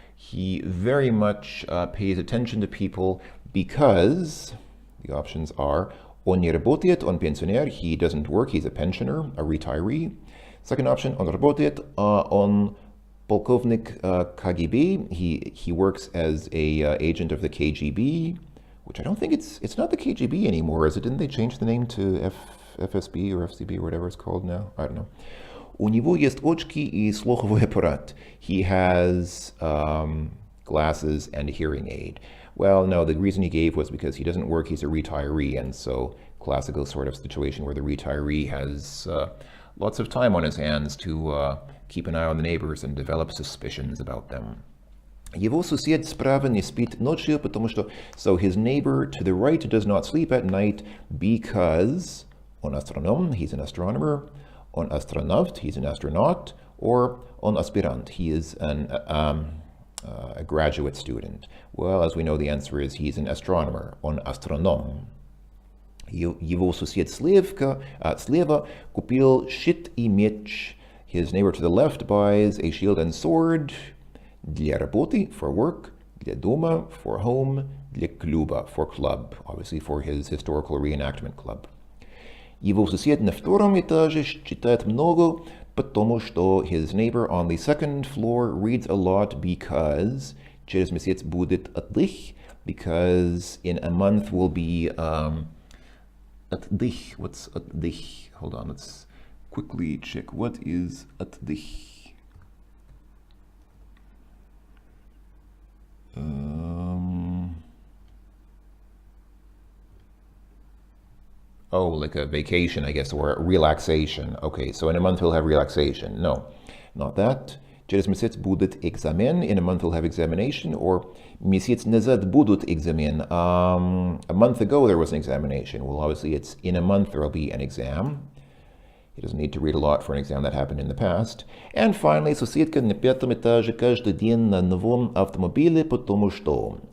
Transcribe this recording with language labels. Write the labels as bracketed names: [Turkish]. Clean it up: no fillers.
[English] He very much pays attention to people because, the options are, [Russian] он не работает, он пенсионер, [English] he doesn't work, he's a pensioner, a retiree. Second option, [Russian] он работает, он полковник KGB, [English] he works as a agent of the KGB, which I don't think it's not the KGB anymore, is it? Didn't they change the name to FSB or FCB or whatever it's called now? I don't know. [Russian] У него есть очки и слуховой аппарат. [English] He has glasses and a hearing aid. Well, no, the reason he gave was because he doesn't work, he's a retiree, and so classical sort of situation where the retiree has lots of time on his hands to keep an eye on the neighbors and develop suspicions about them. [Russian] Его сосед справа не спит ночью, потому что... [English] So his neighbor to the right does not sleep at night because [Russian] он астроном, [English] he's an astronomer, [Russian] он астронавт, [English] he's an astronaut, or [Russian] он аспирант, [English] he is a graduate student. Well, as we know, the answer is he's an astronomer, [Russian] он астроном. Его сосед слева купил щит и меч. [English] His neighbor to the left buys a shield and sword. [Russian] Для работы, [English] for work. [Russian] Для дома, [English] for home. [Russian] Для клуба, [English] for club. Obviously for his historical reenactment club. [Russian] Его сосед на 2-м этаже читает много, потому что [English] his neighbor on the 2nd floor reads a lot because [Russian] через месяц будет отдых, [English] because in a month will be отдых. What's отдых? Hold on, let's quickly check. What is отдых? Oh, like a vacation, I guess, or a relaxation. Okay, so in a month we'll have relaxation. No, not that. [Russian] Через месяц будет экзамен. [English] In a month we'll have examination. [Russian] Or месяц назад будут экзамен. [English] A month ago there was an examination. Well, obviously it's in a month there'll be an exam. He doesn't need to read a lot for an exam that happened in the past. [Russian] And finally, соседка на пятом этаже каждый день на новом автомобиле, потому что.